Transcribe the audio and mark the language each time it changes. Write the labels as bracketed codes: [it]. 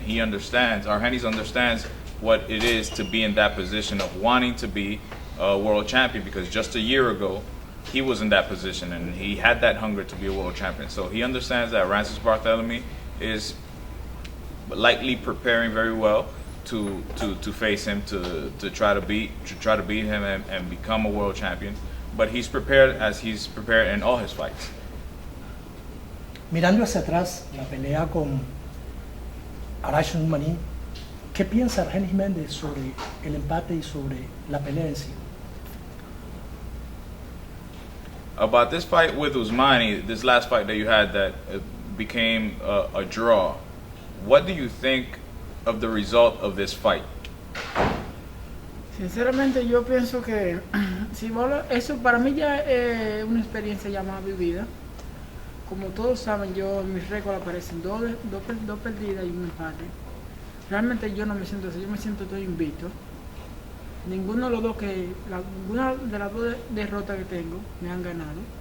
[en] He understands, Argenis understands what it is to be in that position of wanting to be a world champion, because just a year ago, he was in that position and he had that hunger to be a world champion. So he understands that Mendez-Barthelemy is likely preparing very well to face him, to try to beat him and become a world champion. But he's prepared as he's prepared in all his fights. [es] Mirando hacia atrás la pelea con Argenis Mendez, ¿qué piensa Argenis Mendez sobre el empate y sobre la pelea en sí? [en] About this fight with Usmani, this last fight that you had that became a draw, what do you think of the result of this fight? [es] Sinceramente yo pienso que eso para mí ya es una experiencia ya más vivida. Como todos saben, yo en mis récords aparecen dos perdidas y un empate. Realmente yo no me siento así, yo me siento todo invicto. Ninguna de las dos derrotas que tengo me han ganado.